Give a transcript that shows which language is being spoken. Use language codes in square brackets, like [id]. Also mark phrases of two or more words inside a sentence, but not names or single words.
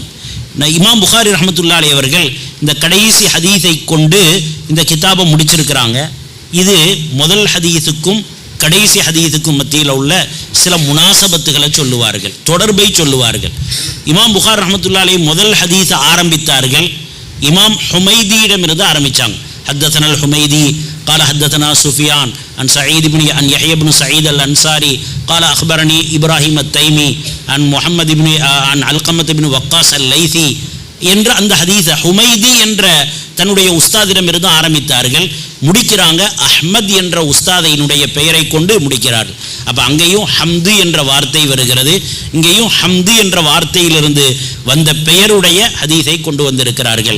[ta] இமாம் புகாரி [ar] رحمة الله عليه [ta] அவர்கள் இந்த கடைசி ஹதீஸை கொண்டு இந்த கிதாபை முடிச்சிருக்கிறாங்க. இது முதல் ஹதீஸுக்கும் கடைசி ஹதீஸுக்கும் மத்தியில் உள்ள சில முனாசபத்துகளை சொல்லுவார்கள், தொடர்பை சொல்லுவார்கள். இமாம் புகாரி [ar] رحمة الله عليه [ta] முதல் ஹதீஸை ஆரம்பித்தார்கள். இமாம் ஹுமைதியிடமிருந்து ஆரம்பித்தாங்க. [ar] حدثنا الحميدي قال حدثنا سفيان عن سعيد بن عن يحيى بن سعيد الأنصاري قال أخبرني إبراهيم التيمي عن محمد بن عن علقمة بن وقاص الليثي [ta] என்ற அந்த ஹதீஸை ஹுமைதி என்ற தன்னுடைய உஸ்தாதிடமிருந்து ஆரம்பித்தார்கள். முடிக்கிறாங்க அஹ்மத் என்ற உஸ்தாதினுடைய பெயரை கொண்டு முடிக்கிறார்கள். அப்போ அங்கேயும் ஹம்து என்ற வார்த்தை வருகிறது, இங்கேயும் ஹம்து என்ற வார்த்தையிலிருந்து வந்த பெயருடைய ஹதீஸை கொண்டு வந்திருக்கிறார்கள்.